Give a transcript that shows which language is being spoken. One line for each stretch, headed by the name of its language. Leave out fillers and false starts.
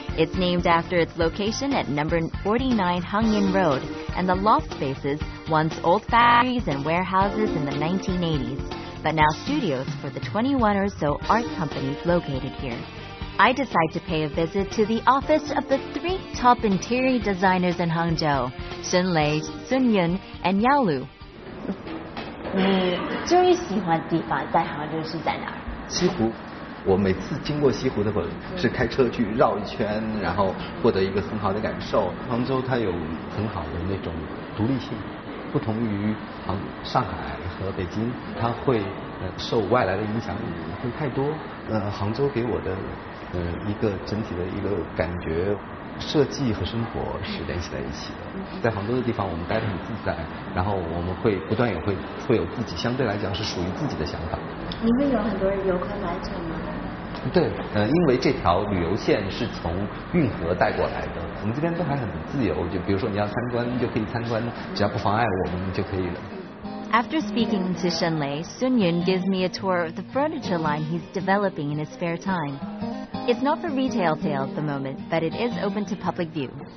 English: It's named after its location at number 49 Hangyin Road, and the loft spaces, once old factories and warehouses in the 1980s, but now studios for the 21 or so art companies located here. I decide to pay a visit to the office of the 3 top interior designers in Hangzhou, Shenlei, Sun Yun, and Yao Lu.
Chinese: 你最喜欢的地方在杭州是在哪儿？西湖，我每次经过西湖的时候，是开车去绕一圈，然后获得一个很好的感受。杭州它有很好的那种独立性，不同于上海和北京，它会受外来的影响会太多。杭州给我的一个整体的一个感觉，设计和生活是联系在一起的。在杭州的地方，我们待得很自在，然后我们会不断会有自己相对来讲是属于自己的想法。你们有很多游客来这吗？对，因为这条旅游线是从运河带过来的，我们这边都还很自由，就比如说你要参观就可以参观，只要不妨碍我们就可以了。
English: After speaking to Shenlei, Sun Yun gives me a tour of the furniture line he's developing in his spare time. It's not for retail sale at the moment, but it is open to public view.